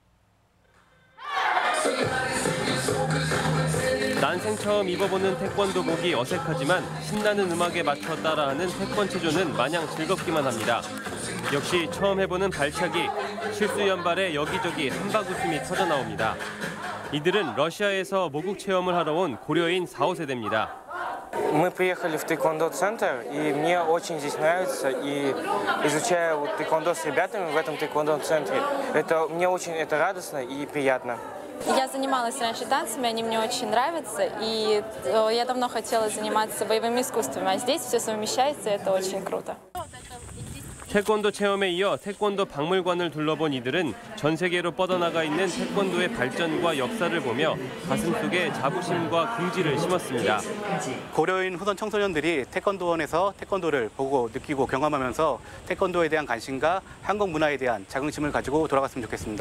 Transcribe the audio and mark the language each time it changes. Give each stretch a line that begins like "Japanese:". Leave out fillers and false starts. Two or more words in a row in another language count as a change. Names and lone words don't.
Korean: 난생 처음 입어보는 태권도복이 어색하지만 신나는 음악에 맞춰 따라하는 태권체조는 마냥 즐겁기만 합니다. 역시 처음 해보는 발차기, 실수 연발에 여기저기 한바구음이 터져나옵니다. 이들은 러시아에서 모국 체험을 하러 온 고려인 4, 5세대입니다.
Russian: Мы приехали в тэквондо-центр, и мне очень здесь нравится, и изучая тэквондо с ребятами в этом тэквондо-центре, мне очень радостно и приятно. Я занималась раньше танцами, они мне очень нравятся, и я давно хотела заниматься боевыми искусствами, а здесь все совмещается, и это очень круто.
Korean: 태권도 체험에 이어 태권도 박물관을 둘러본 이들은 전 세계로 뻗어나가 있는 태권도의 발전과 역사를 보며 가슴속에 자부심과 긍지를 심었습니다. 고려인 후손 청소년들이 태권도원에서 태권도를 보고 느끼고 경험하면서 태권도에 대한 관심과 한국 문화에 대한 자긍심을 가지고 돌아갔으면 좋겠습니다.